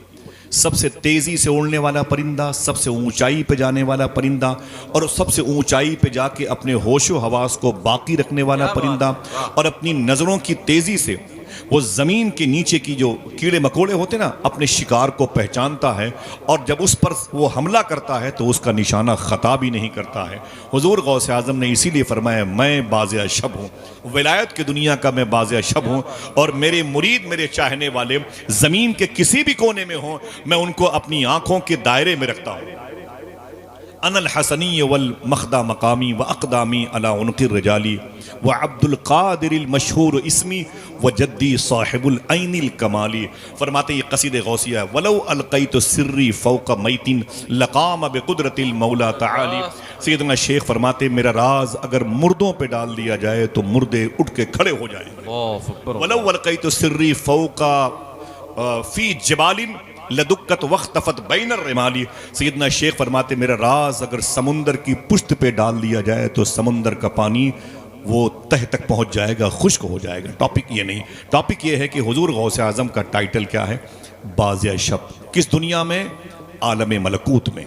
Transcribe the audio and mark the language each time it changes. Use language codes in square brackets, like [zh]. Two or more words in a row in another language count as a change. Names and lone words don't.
[ur] سب سے تیزی سے اڑنے والا پرندہ، سب سے اونچائی پہ جانے والا پرندہ، اور سب سے اونچائی پہ جاکے اپنے ہوش و حواس کو باقی رکھنے والا پرندہ، اور اپنی نظروں کی تیزی سے وہ زمین کے نیچے کی جو کیڑے مکوڑے ہوتے نا، اپنے شکار کو پہچانتا ہے، اور جب اس پر وہ حملہ کرتا ہے تو اس کا نشانہ خطا بھی نہیں کرتا ہے. حضور غوث اعظم نے اسی لیے فرمایا میں باز اشہب ہوں، ولایت کی دنیا کا میں باز اشہب ہوں، اور میرے مرید، میرے چاہنے والے زمین کے کسی بھی کونے میں ہوں، میں ان کو اپنی آنکھوں کے دائرے میں رکھتا ہوں. [ar] أنا الحسني والمخدع مقامي وأقدامي على عنق الرجال وعبد القادر المشهور اسمي وجدي صاحب العين الكمالي. [ur] فرماتے یہ قصیدہ غوثیہ ہے. [ar] ولو ألقيت سري فوق ميت لقام بقدرة المولى تعالى. [ur] سیدنا شیخ فرماتے میرا راز اگر مردوں پہ ڈال دیا جائے تو مردے اٹھ کے کھڑے ہو جائیں گے. [ar] ولو ألقيت سري فوق في جبال لدكت واختفت بين الرمال. [ur] سیدنا شیخ فرماتے میرا راز اگر سمندر کی پشت پہ ڈال دیا جائے تو سمندر کا پانی وہ تہ تک پہنچ جائے گا، خشک ہو جائے گا. ٹاپک یہ نہیں، ٹاپک یہ ہے کہ حضور غوث اعظم کا ٹائٹل کیا ہے? باز اشہب۔ کس دنیا میں؟ عالم ملکوت میں.